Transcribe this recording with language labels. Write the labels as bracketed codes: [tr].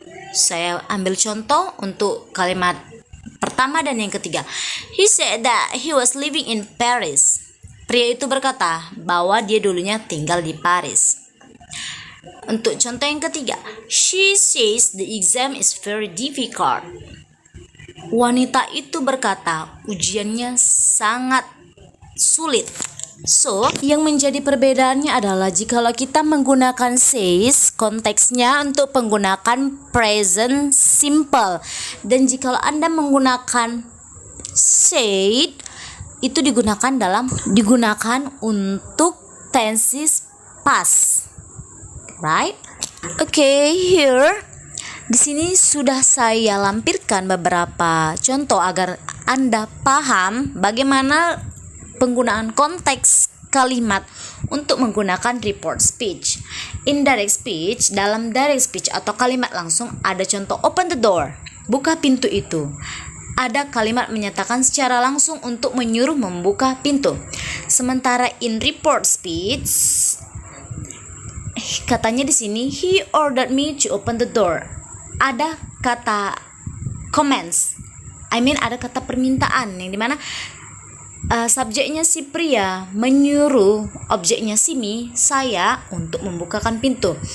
[id] Saya ambil contoh untuk kalimat pertama dan yang ketiga. [en] He said that he was living in Paris. [id] Pria itu berkata bahwa dia dulunya tinggal di Paris. Untuk contoh yang ketiga, [en] she says the exam is very difficult. [id] Wanita itu berkata ujiannya sangat sulit. So, yang menjadi perbedaannya adalah jikalau kita menggunakan says, konteksnya untuk penggunaan present simple. Dan jikalau Anda menggunakan said, itu digunakan untuk tenses past. Right? Okay, here di sini sudah saya lampirkan beberapa contoh agar Anda paham bagaimana penggunaan konteks kalimat untuk menggunakan report speech. Indirect speech, dalam direct speech atau kalimat langsung ada contoh [en] open the door, [id] buka pintu itu. Ada kalimat menyatakan secara langsung untuk menyuruh membuka pintu. Sementara in report speech, katanya di sini [en] he ordered me to open the door. [id] Ada kata commands, ada kata permintaan yang dimana subjeknya si pria menyuruh objeknya si me, saya, untuk membukakan pintu.